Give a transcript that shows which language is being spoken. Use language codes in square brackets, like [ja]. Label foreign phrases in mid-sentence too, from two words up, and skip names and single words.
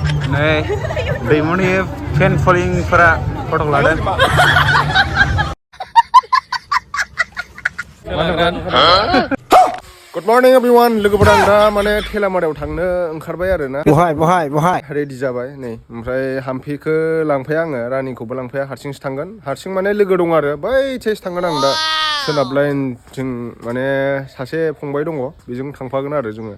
[brx] नै दैमुनि फेन फलोइंफोरा फट' लादों। [en] Good morning everyone. [brx] लोगोफोरा आं दा माने थेलामारायाव थांनो ओंखारबाय आरो ना। बहाय रेडि जाबाय नै। ओमफ्राय हाम्फिखौ लांफाया आङो, रानिखौबो लांफाया, हारसिंसो थांगोन। हारसिं माने लोगो दं आरो बैथिंसो थांगोन आं दा। सोनाब लाइनथिं माने सासे फंबाय दङ, बेजों थांफागोन आरो जोङो।